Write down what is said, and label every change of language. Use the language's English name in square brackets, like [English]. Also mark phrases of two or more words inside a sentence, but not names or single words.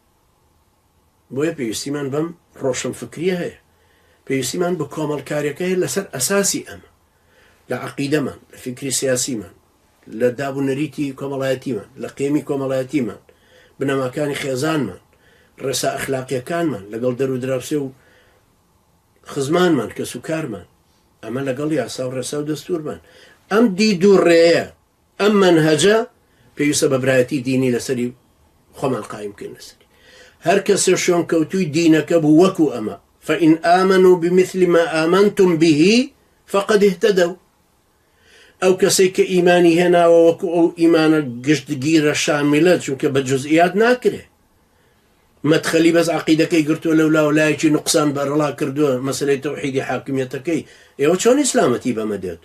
[Central Kurdish] بۆیە پێویستیمان بەم ڕۆشن فکریە هەیە، پێویستیمان بە کۆمەڵکاریەکە هەیە لەسەر ئەساسی ئەمە، لە عەقیدەمان، لە فکری سیاسیمان، لە دابوونەریتی کۆمەڵایەتیمان، لە قێمی کۆمەڵایەتیمان، بنەماکانی خێزانمان، ڕێسا ئەخلاقیەکانمان لەگەڵ دەرو دراوسێ و خزمانمان کە سوکارمان، ئەمە لەگەڵ یاسا و ڕێسا و دەستورمان. ئەم دید و ڕێیە، ئەم منهەجە پێویستە بە برایەتی دینی لەسەری خۆمان قایم بکەین لەسەری. هەر کەسێ شوێن کەوتووی دینەکە بوو وەکو ئەمە، [Arabic] فإن آمنوا بمثل ما آمنتم به فقد اهتدوا. [Central Kurdish] ئەو کەسێک کە ئیمانی هێناوە وەکو ئەو ئیمانە گشتگیرە شاملە، چونکە بە جزئیات ناکرێ، مەدخەلی بەس عەقیدەکەی گرتووە لەولا و لایەکی نوقسان بەرەڵا کردووە مەسەلەی تەوحیدی حاکمیەتەکەی، ئێوە چۆن ئیسلامەتی بەمە دێت؟